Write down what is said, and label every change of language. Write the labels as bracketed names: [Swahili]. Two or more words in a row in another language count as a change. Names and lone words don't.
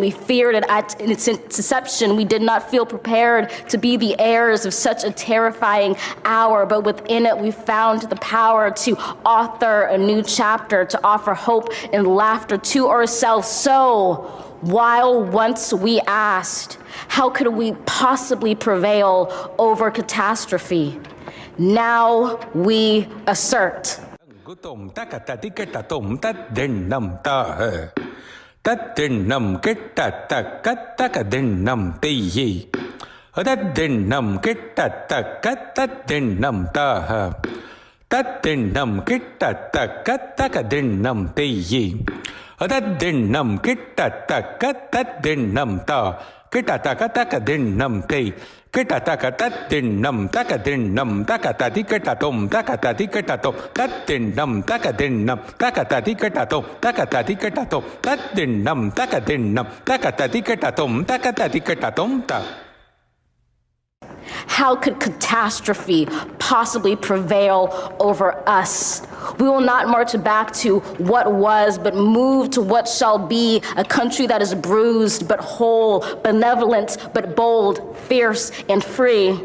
[English] We feared it at its inception. We did not feel prepared to be the heirs of such a terrifying hour, but within it we found the power to author a new chapter, to offer hope and laughter to ourselves. So, while once we asked, how could we possibly prevail over catastrophe? Now we assert. Gutom takata tiketa tom tat dennam ta tat dennam ketta takat takadennam teyi tat dennam ketta takat tat dennam ta tat dennam ketta takat takadennam teyi tat dennam ketta takat tat dennam ta kita taka taka dennam te kita taka tat dennam taka dennam taka tati kita tom taka tati kita tom tat dennam taka dennam taka tati kita tom taka tati kita tom tat dennam taka dennam taka tati kita tom taka tati kita tom ta. How could catastrophe possibly prevail over us? We will not march back to what was, but move to what shall be, a country that is bruised but whole, benevolent but bold, fierce and free.